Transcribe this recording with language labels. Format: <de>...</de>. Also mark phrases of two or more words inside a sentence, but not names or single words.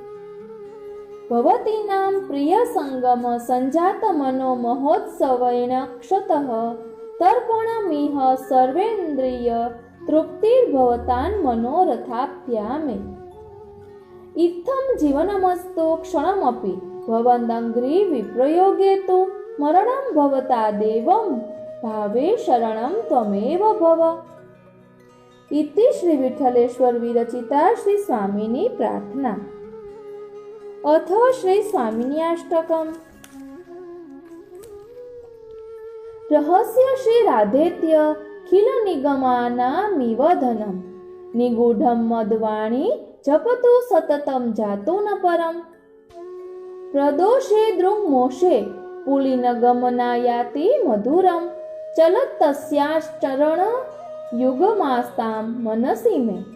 <sa>ભવતીનામ પ્રિય સંગમ સંજાત મનો મહોત્સવેન ક્ષતઃ તર્પણમિહ સર્વેન્દ્રિય તૃપ્તિર્ભવતાન મનોરથાપ્યામે. ઇત્થમ જીવનમસ્તુ ક્ષણમપી ભવદંઘ્રી વિપ્રયોગે તુ મરણમ ભવતા દેવમ ભાવે શરણમ ત્વમેવ ભવ. इति श्री विठ्ठलेश्वर विरचिता श्री स्वामिनी प्रार्थना। अथ श्री स्वामिनी अष्टकम्। रहस्य श्री राधेत्य खिल निगमानामिवधनम् निगूढं मद्वाणी जपतु सततं जातु न परम् प्रदोषे दृङ्मोषे पुलिनगमनायाति मधुरं चलत्तस्याश्चरण युगमास्तां मनसि मे।</sa>